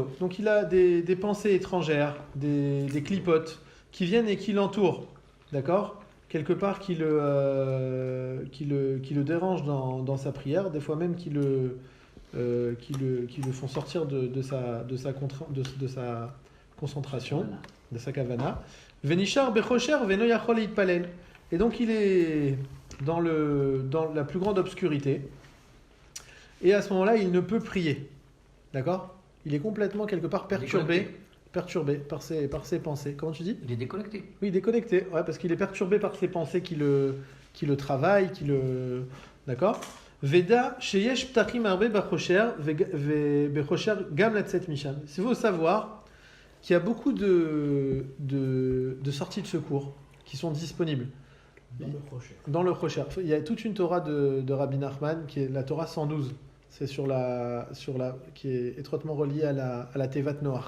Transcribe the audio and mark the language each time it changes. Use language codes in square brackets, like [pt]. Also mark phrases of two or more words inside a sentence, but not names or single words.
[fr] Donc il a des pensées étrangères, des clipotes qui viennent et qui l'entourent. D'accord? quelque part qui le dérange dans sa prière, des fois même qui le font sortir de sa concentration, de sa kavana. [he] ונשאר בחושך ואינו יכול יתפלל. [fr] Et donc il est dans la plus grande obscurité. Et à ce moment-là, il ne peut prier. D'accord ? Il est complètement quelque part perturbé par ses pensées. Comment tu dis ? Il est déconnecté. Oui, déconnecté. Ouais, parce qu'il est perturbé par ses pensées qui le travaillent, D'accord ? [he] ודע שיש פתחים הרבה בחושך בחושך גם לצאת משם. [fr] Il faut savoir qu'il y a beaucoup de sorties de secours qui sont disponibles. Dans le Chosher. Il y a toute une Torah de Rabbi Nachman qui est la Torah 112. C'est qui est étroitement reliée à la Tevat Noach.